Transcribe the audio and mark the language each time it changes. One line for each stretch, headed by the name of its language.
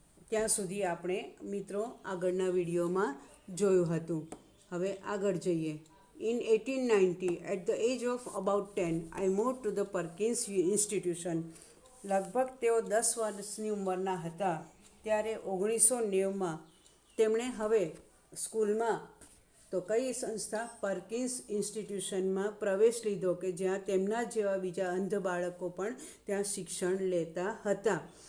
Gujarati: ત્યાં સુધી આપણે મિત્રો આગળના વિડીયોમાં જોયું હતું. હવે આગળ જઈએ.
English: In 1890, at the age of about 10, I moved to the Perkins Institution.
Gujarati: લગભગ તેઓ 10 વર્ષની ઉંમરના હતા ત્યારે 1990માં તેમણે હવે સ્કૂલમાં, તો કઈ સંસ્થા, પર્કિન્સ ઇન્સ્ટિટ્યુશનમાં પ્રવેશ લીધો, કે જ્યાં તેમના જેવા બીજા અંધ બાળકો પણ ત્યાં શિક્ષણ લેતા હતા.